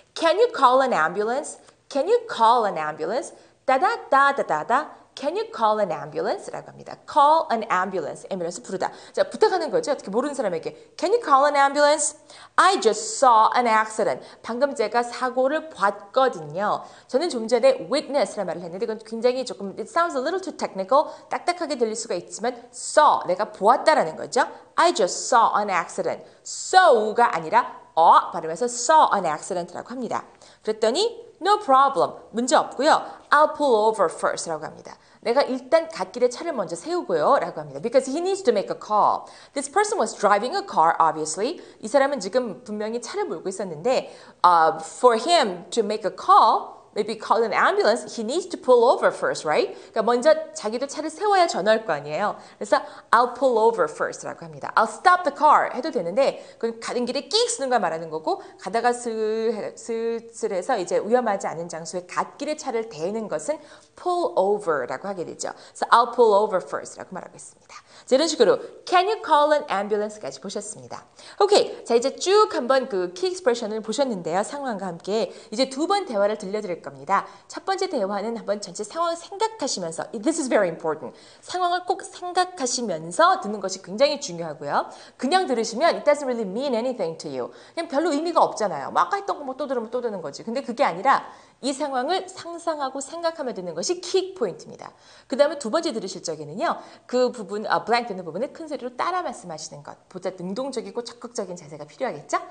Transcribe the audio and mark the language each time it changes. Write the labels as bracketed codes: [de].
[en] Can you call an ambulance? Can you call an ambulance? 따다따다다다. Can you call an ambulance? 라고 합니다. Call an ambulance. [ko] ambulance 부르다. 자, 부탁하는 거죠. 어떻게 모르는 사람에게. [en] Can you call an ambulance? I just saw an accident. [ko] 방금 제가 사고를 봤거든요. 저는 좀 전에 witness라는 말을 했는데 이건 굉장히 조금 [en] it sounds a little too technical. [ko] 딱딱하게 들릴 수가 있지만 saw, 내가 보았다라는 거죠. [en] I just saw an accident. saw가 아니라 발음해서 saw an accident라고 합니다. 그랬더니 No problem. [ko] 문제 없고요. [en] I'll pull over first 라고 합니다. [ko] 내가 일단 갓길에 차를 먼저 세우고요 라고 합니다. [en] Because he needs to make a call. This person was driving a car, obviously. [ko] 이 사람은 지금 분명히 차를 몰고 있었는데 [en] for him to make a call, maybe call an ambulance, he needs to pull over first, right? [ko] 그러니까 먼저 자기도 차를 세워야 전화할 거 아니에요. [en] 그래서 I'll pull over first 라고 합니다. [ko] I'll stop the car 해도 되는데 그건 가는 길에 끽 쓰는 걸 말하는 거고 가다가 슬슬해서 이제 위험하지 않은 장소에 갓길에 차를 대는 것은 pull over라고 하게 되죠. 그래서 I'll pull over first 라고 말하고 있습니다. 자, 이런 식으로 Can you call an ambulance까지 보셨습니다. 오케이, 자 이제 쭉 한번 그 키 익스프레션을 보셨는데요. 상황과 함께 이제 두 번 대화를 들려드릴 겁니다. 첫 번째 대화는 한번 전체 상황을 생각하시면서 [en] This is very important. [ko] 상황을 꼭 생각하시면서 듣는 것이 굉장히 중요하고요. [en] 그냥 들으시면 It doesn't really mean anything to you. [ko] 그냥 별로 의미가 없잖아요. 뭐 아까 했던 거 뭐 또 들으면 또 듣는 거지. 근데 그게 아니라 이 상황을 상상하고 생각하며 듣는 것이 키 포인트입니다. 그 다음에 두 번째 들으실 적에는요. 그 부분, 블랭크 되는 부분을 큰 소리로 따라 말씀하시는 것. 보다 능동적이고 적극적인 자세가 필요하겠죠?